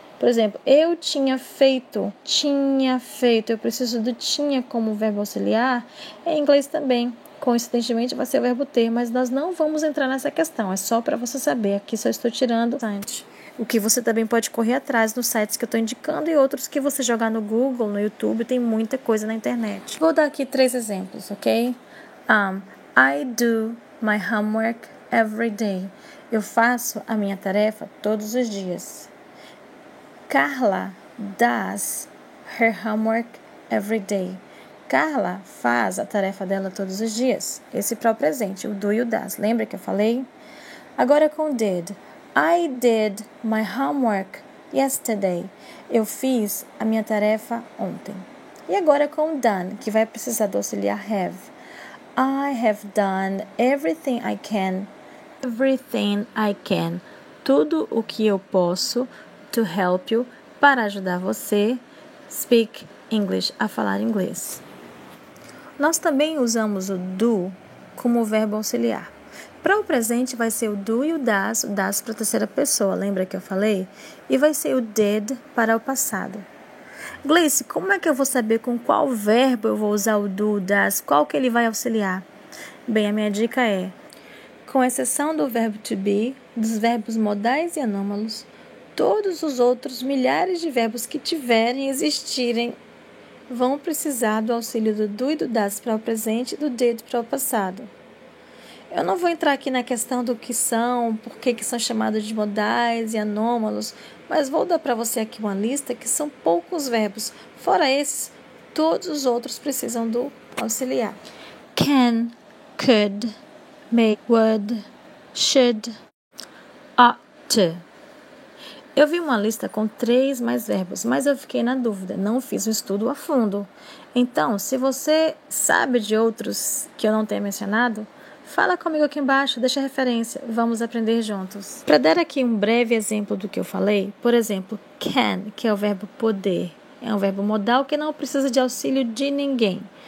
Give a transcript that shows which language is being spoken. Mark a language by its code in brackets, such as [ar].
[pt] Por exemplo, eu tinha feito. Eu preciso do tinha como verbo auxiliar. Em inglês também. Coincidentemente vai ser o verbo ter, mas nós não vamos entrar nessa questão. É só para você saber. Aqui só estou tirando o que você também pode correr atrás nos sites que eu estou indicando e outros que você jogar no Google, no YouTube. Tem muita coisa na internet. Vou dar aqui 3 exemplos, ok? [en] I do my homework every day. [pt] Eu faço a minha tarefa todos os dias. [en] Carla does her homework every day. [pt] Carla faz a tarefa dela todos os dias. Esse para o presente, o do e o does. Lembra que eu falei? Agora com did. [en] I did my homework yesterday. [pt] Eu fiz a minha tarefa ontem. E agora com done, que vai precisar do auxiliar have. [en] I have done everything I can. Everything I can. [pt] Tudo o que eu posso [en] to help you, [pt] para ajudar você [en] speak English, [pt] a falar inglês. Nós também usamos o do como verbo auxiliar. Para o presente vai ser o do e o das para a terceira pessoa, lembra que eu falei? E vai ser o did para o passado. Gleice, como é que eu vou saber com qual verbo eu vou usar o do, o das, qual que ele vai auxiliar? Bem, a minha dica é, com exceção do verbo to be, dos verbos modais e anômalos, todos os outros milhares de verbos que tiverem e existirem vão precisar do auxílio do do e do das para o presente e do did para o passado. Eu não vou entrar aqui na questão do que são, por que são chamados de modais e anômalos, mas vou dar para você aqui uma lista que são poucos verbos. Fora esses, todos os outros precisam do auxiliar. [en] Can, could, may, would, should, ought to. [pt] Eu vi uma lista com 3 mais verbos, mas eu fiquei na dúvida, não fiz um estudo a fundo. Então, se você sabe de outros que eu não tenha mencionado, fala comigo aqui embaixo, deixa a referência, vamos aprender juntos. Para dar aqui um breve exemplo do que eu falei, por exemplo, can, que é o verbo poder, é um verbo modal que não precisa de auxílio de ninguém.